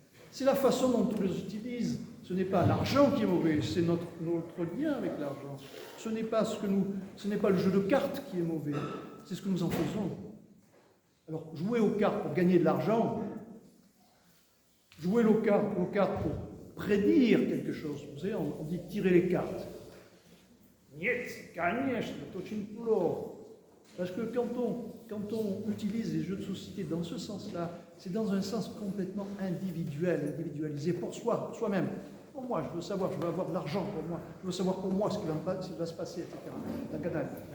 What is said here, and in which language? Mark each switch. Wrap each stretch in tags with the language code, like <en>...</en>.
<fr>C'est la façon dont on les utilise. Ce n'est pas l'argent qui est mauvais, c'est notre lien avec l'argent. Ce n'est pas le jeu de cartes qui est mauvais, c'est ce que nous en faisons. Alors, jouer aux cartes pour gagner de l'argent, jouer aux cartes pour prédire quelque chose. Vous savez, on dit tirer les cartes.</fr> <ru>Niet, конечно, это очень плохо.</ru> <fr>Parce que quand on utilise les jeux de société dans ce sens-là, c'est dans un sens complètement individualisé pour soi-même. Pour moi, je veux savoir, je veux avoir de l'argent pour moi, je veux savoir pour moi ce qui va se passer, etc. Dans le canal.</fr>